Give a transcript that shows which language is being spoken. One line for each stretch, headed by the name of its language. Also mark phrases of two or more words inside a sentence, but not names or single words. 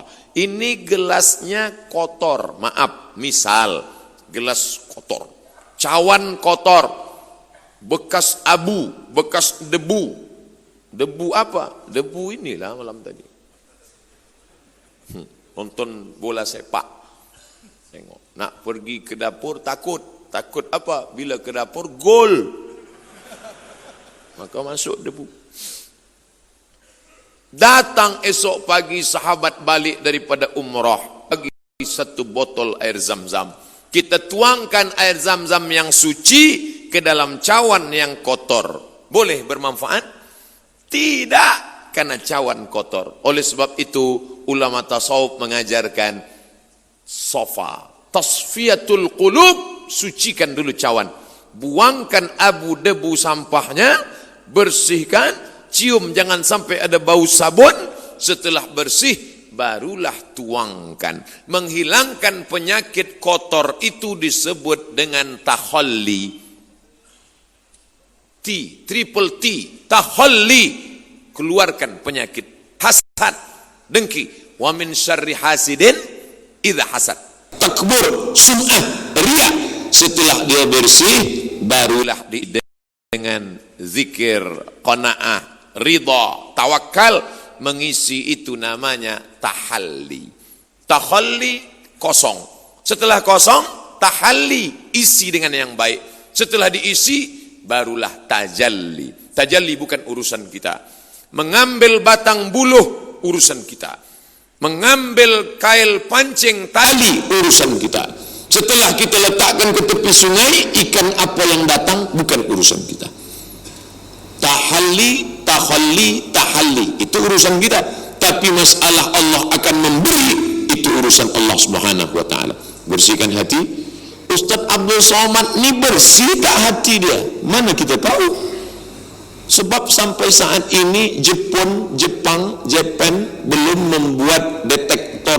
Malay: Ini gelasnya kotor, maaf, misal gelas kotor, cawan kotor, bekas abu, bekas debu. Debu apa? Debu inilah malam tadi. Nonton bola sepak. Tengok. Nak pergi ke dapur takut. Takut apa? Bila ke dapur gol. Maka masuk debu. Datang esok pagi sahabat balik daripada umrah. Bagi satu botol air zam-zam. Kita tuangkan air zam-zam yang suci ke dalam cawan yang kotor. Boleh bermanfaat? Tidak, karena cawan kotor. Oleh sebab itu ulama tasawuf mengajarkan sofa,
Arabic: tasfiyatul qulub,
Malay: sucikan dulu cawan, buangkan abu debu sampahnya, bersihkan, cium jangan sampai ada bau sabun. Setelah bersih barulah tuangkan. Menghilangkan penyakit kotor itu disebut dengan takhalli. Triple T, takhalli, keluarkan penyakit hasad, dengki.
Arabic: Wa min syarri hasidin idza hasad.
Malay: Takbur, sum'ah, riya. Setelah dia bersih, barulah dengan zikir, qanaah, ridha, tawakal, mengisi itu namanya tahalli. Tahalli kosong. Setelah kosong, tahalli, isi dengan yang baik. Setelah diisi, barulah tajalli. Tajalli bukan urusan kita. Mengambil batang buluh urusan kita. Mengambil kail pancing tali urusan kita. Setelah kita letakkan ke tepi sungai, ikan apa yang datang bukan urusan kita. Tahalli, takhalli, tahalli, itu urusan kita. Tapi masalah Allah akan memberi, itu urusan
Arabic: Allah Subhanahu wa taala.
Malay: Bersihkan hati. Ustaz Abdul Somad ni bersih tak hati dia? Mana kita tahu? Sebab sampai saat ini Jepang belum membuat detektor.